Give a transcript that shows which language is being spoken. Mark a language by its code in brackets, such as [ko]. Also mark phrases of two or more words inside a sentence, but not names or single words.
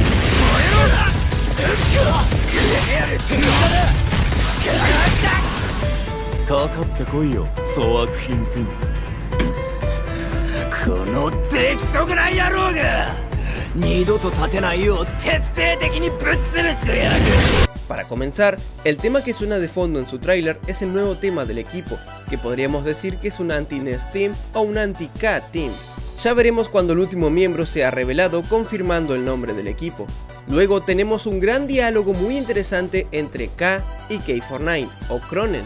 [ja] かかってこいよ粗悪品君。この出来損ない野郎が二度と立てないよう徹底的にぶっ潰してやる。 [es] Para comenzar, el tema que suena de fondo en su tráiler es el nuevo tema del equipo, que podríamos decir que es un anti-NES Team o un anti-K Team. Ya veremos cuando el último miembro sea revelado confirmando el nombre del equipo. Luego tenemos un gran diálogo muy interesante entre K y K49 o Kronen.